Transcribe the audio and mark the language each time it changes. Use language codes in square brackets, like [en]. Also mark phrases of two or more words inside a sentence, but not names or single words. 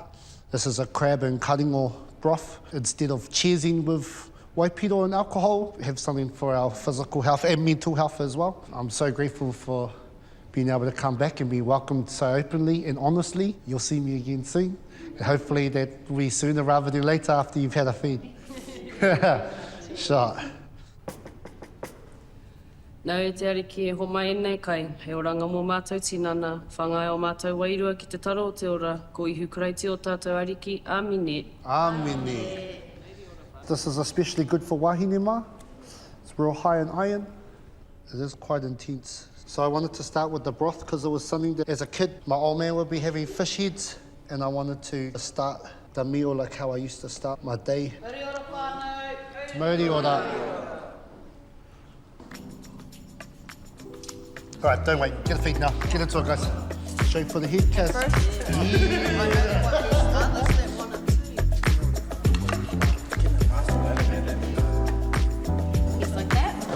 [en] This is a crab and karingo broth. Instead of cheesing with waipiro and alcohol, we have something for our physical health and mental health as well. I'm so grateful for being able to come back and be welcomed so openly and honestly. You'll see me again soon. And hopefully that will be sooner rather than later after you've had a feed. Sure. [mi] Nau e te ariki e homa e nei kai, he oranga mō mātou tinana, whangai o mātou wairua ki te taro o te ora, ko ihu karaiti o tātou ariki, āmine. Āmine. [en] This is especially good for [mi] wahine mā. [en] It's real high in iron. It is quite intense. So I wanted to start with the broth because it was something that as a kid, my old man would be having fish heads and I wanted to start the meal like how I used to start my day. [mi] Muri ora whānau. Muri ora. [en] All right, don't wait. Get a feed now. Get into it, guys. Straight for the head, Kaz. Just like that?